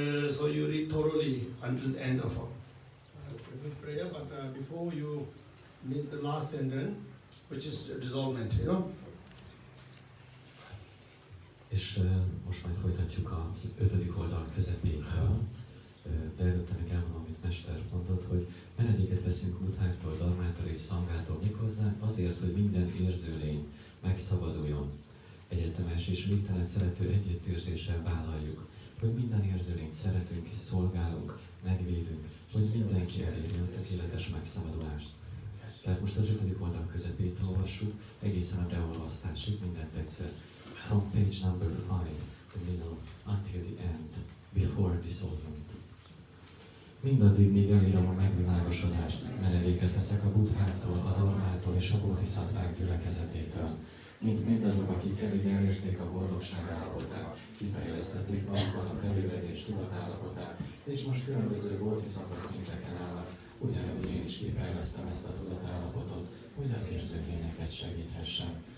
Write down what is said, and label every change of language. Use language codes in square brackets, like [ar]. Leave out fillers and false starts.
[en] so you read thoroughly until the end of prayer, but before you meet the last sentence, which is dissolvement, you know. [hu] És most majd folytatjuk az 5. oldal közepétől, de előtte még elmondom, amit Mester mondott, hogy menedéket veszünk Buddhától, Dharmától és Szangától méghozzá azért, hogy minden érzőlény megszabaduljon. Egyetemes és végtelen szerető együttérzéssel vállaljuk, hogy minden érzőlényt szeretünk és szolgálunk, megvédünk, hogy mindenki elérje a tökéletes megszabadulást. Tehát most az 5. oldal közepét olvassuk, egészen a beolvasztásig mindent egyszer. [en] From page number 5, the middle, until the end, before dissolvement. [hu] Mindaddig, míg elírom a megvilágosodást, menedéket veszek a Buddhától, a Dharmától és a Bodhiszattvák gyülekezetétől, mint mindazok, akik eddig elérték a boldogság állapotát, kifejlesztették magukban a felébredés tudatállapotát, és most különböző bodhisattva szinteken állnak, ugyanúgy én is kifejlesztem ezt a tudatállapotot, hogy az érzőlényeket segíthessem.